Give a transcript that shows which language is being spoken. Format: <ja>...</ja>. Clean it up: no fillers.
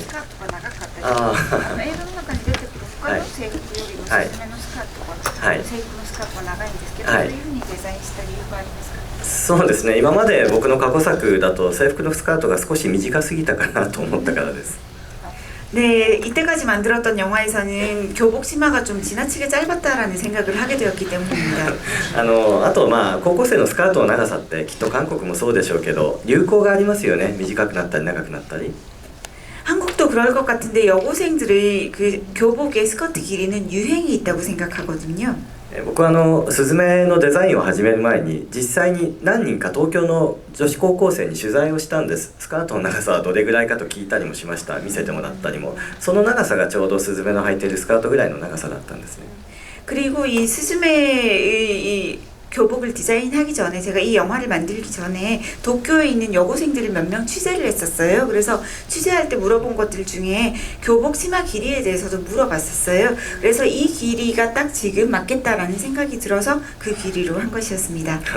<ja>スカートが長かったり、あ映画の中に出てくる他の制服よりもスズメのスカートが、はい制服のスカートが長いんですけど、はいそういうふうにデザインした理由がありますか？そうですね。今まで僕の過去作だと制服のスカートが少し短すぎたかなと思ったからです。</ja> <ko>네, 이때까지 만들었던 영화에서는 교복 치마가 좀 지나치게 짧았다라는 생각을 하게 되었기 때문입니다.</ko> <ja>あと高校生のスカートの長さってきっと韓国もそうでしょうけど流行がありますよね。短くなったり長くなったり。</ja> <ko>한국도 그럴 것 같은데 여고생들의 그 교복의 스커트 길이는 유행이 있다고 생각하거든요.</ko> <ja>僕はスズメのデザインを始める前に実際に何人か東京の女子高校生に取材をしたんです。スカートの長さはどれぐらいかと聞いたりもしました。見せてもらったりも。その長さがちょうどスズメの履いているスカートぐらいの長さだったんですね。</ja> <ko>그리고 이 스즈메의 이 교복을 디자인하기 전에 제가 이 영화를 만들기 전에 도쿄에 있는 여고생들을 몇 명 취재를 했었어요. 그래서 취재할 때 물어본 것들 중에 교복 치마 길이에 대해서도 물어봤었어요. 그래서 이 길이가 딱 지금 맞겠다라는 생각이 들어서 그 길이로 한 것이었습니다.</ko>